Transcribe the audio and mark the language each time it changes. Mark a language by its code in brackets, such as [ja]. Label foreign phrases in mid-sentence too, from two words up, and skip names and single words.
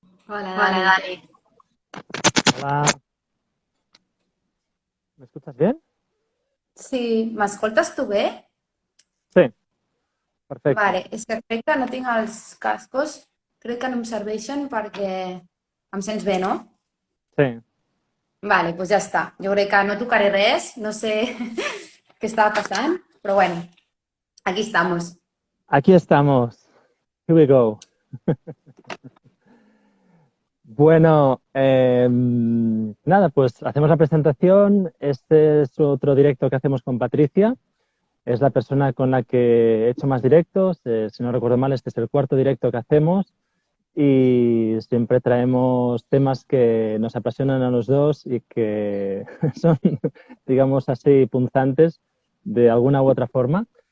[es] Hola, Hola, Dani. Dani. Hola, ¿me escuchas bien? [ca] Sí, m'escoltes tu bé? Sí, perfecte. Vale, és que crec que no tinc els cascos, crec que no em serveixen perquè em sents bé, no? Sí, Vale, doncs ja està. Jo crec que no tocaré res, no sé què estava passant, però bueno, [es] aquí estamos. aquí estamos. [en] Here we go. [es] Bueno, nada, pues hacemos la presentación. Este es otro directo que hacemos con Patricia. Es la persona con la que he hecho más directos. Si no recuerdo mal, este es el cuarto directo que hacemos y siempre traemos temas que nos apasionan a los dos y que son, digamos así, punzantes de alguna u otra forma.